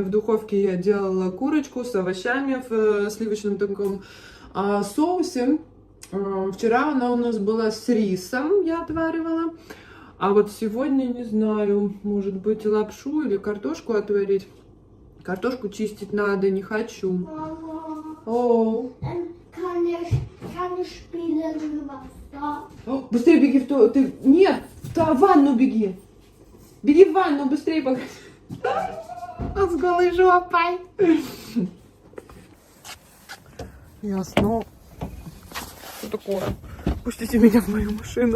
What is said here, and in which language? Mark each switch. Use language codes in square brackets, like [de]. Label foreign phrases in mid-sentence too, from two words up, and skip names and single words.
[ru] В духовке я делала курочку с овощами в сливочном таком соусе. Вчера она у нас была с рисом, я отваривала. А вот сегодня, не знаю, может быть, лапшу или картошку отварить. Картошку чистить надо, не хочу. Mama, О, [de] kann ich spielen im Wasser? [ru] быстрее беги в то... Ты... Нет, в ванну беги. Беги в ванну, быстрее пока. С голой жопой. Ясно. Что такое? Пустите меня в мою машину.